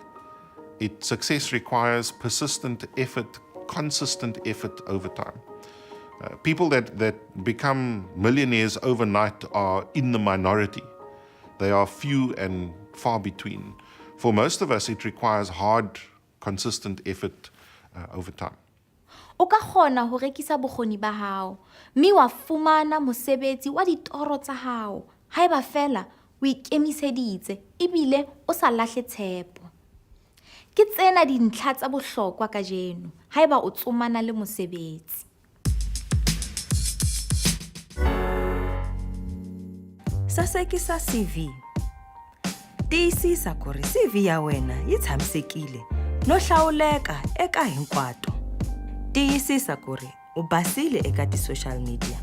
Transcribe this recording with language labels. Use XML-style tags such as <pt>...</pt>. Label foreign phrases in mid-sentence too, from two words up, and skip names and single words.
<en>Success requires persistent effort, consistent effort over time. People that become millionaires overnight are in the minority. They are few and far between. For most of us, it requires hard, consistent effort over time.</en> <st>O ka kgona ho rekisa bokgoni ba hao, mme wa fumana mosebetsi wa ditoro tsa hao. Haeba fela o ikemiseditse ebile o sa lahle tshepo. Ke tsena dintlha tsa bohlokwa kajeno haeba o tsomana le mosebetsi. Sasekisa CV.</st> <ts>Tiyisisa ku ri CV ya wena yi tshamisekile no hlawuleka eka hinkwato. Tiyisisa ku ri u basile eka ti-</ts> <en>social media.</en>